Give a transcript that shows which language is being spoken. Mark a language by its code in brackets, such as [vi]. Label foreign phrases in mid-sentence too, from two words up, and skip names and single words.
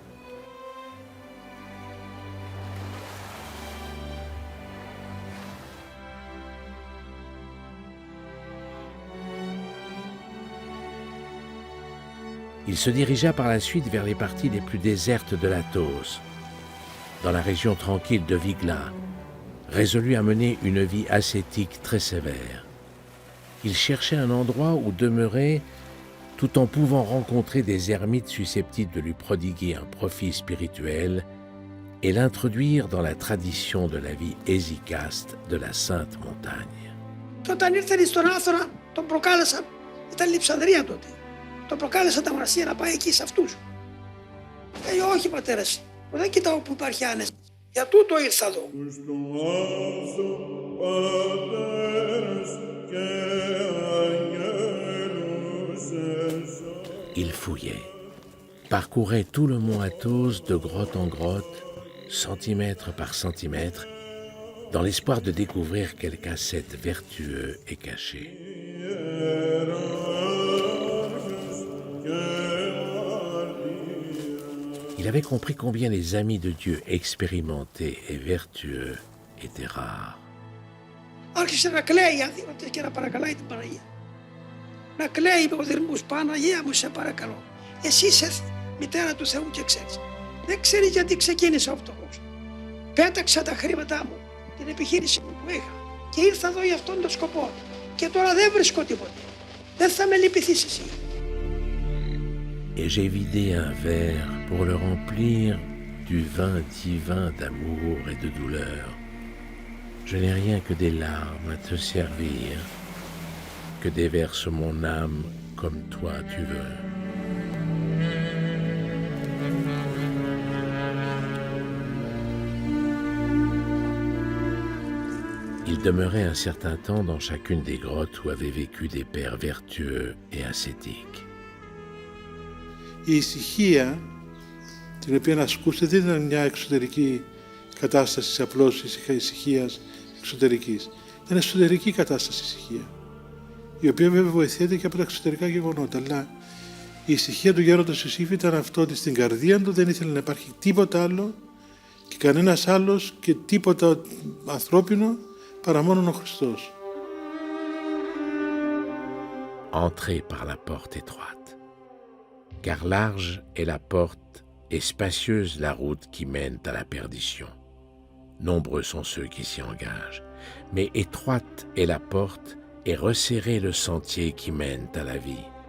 [fr] Il se dirigea par la suite vers les parties les plus désertes de l'Athos, dans la région tranquille de Vigla, résolu à mener une vie ascétique très sévère. Il cherchait un endroit où demeurer tout en pouvant rencontrer des ermites susceptibles de lui prodiguer un profit spirituel et l'introduire dans la tradition de la vie hésicaste de la Sainte Montagne. [el] Όταν ήρθε στον Άθωνα, τον προκάλεσα, ήταν Λειψανδρία τότε. Τον προκάλεσα τα μοναστήρια να πάει εκεί σε αυτούς. Λέει, όχι πατέρας, δεν κοιτάω που υπάρχει άνεση. Για τούτο ήρθα εδώ. [fr] Il fouillait, parcourait tout le mont Athos de grotte en grotte, centimètre par centimètre, dans l'espoir de découvrir quelque ascète vertueux et caché. Il avait compris combien les amis de Dieu expérimentés et vertueux étaient rares. [el] Άρχισε να κλαίει αδύνατος και να παρακαλάει την Παναγία. Να κλαίει με οδυρμούς, Παναγία μου σε παρακαλώ. Εσύ είσαι μητέρα του Θεού και ξέρεις. Δεν ξέρεις γιατί ξεκίνησα ο φτωχός. Πέταξα τα χρήματά μου, την επιχείρηση μου που είχα και ήρθα εδώ για αυτόν τον σκοπό. Και τώρα δεν βρίσκω τίποτα. Δεν θα με λυπηθείς εσύ. [fr] Et j'ai vidé un verre pour le remplir du vin divin d'amour et de douleur. Je n'ai rien que des larmes à te servir, que déverse mon âme comme toi tu veux. Il demeurait un certain temps dans chacune des grottes où avaient vécu des pères vertueux et ascétiques. [el] Η ησυχία την οποία ασκούσε δεν ήταν μια εξωτερική κατάσταση απλώς ησυχίας εξωτερικής. Ήταν εσωτερική κατάσταση ησυχία, η οποία βέβαια βοηθιέται και από τα εξωτερικά γεγονότα. Αλλά η ησυχία του γέροντος Ιωσήφ ήταν αυτό ότι στην καρδία του δεν ήθελε να υπάρχει τίποτα άλλο και κανένας άλλος και τίποτα ανθρώπινο παρά μόνον ο Χριστός. [fr] Entrez par la porte étroite, car large est la porte et spacieuse la route qui mène à la perdition. Nombreux sont ceux qui s'y engagent, mais étroite est la porte et resserré le sentier qui mène à la vie.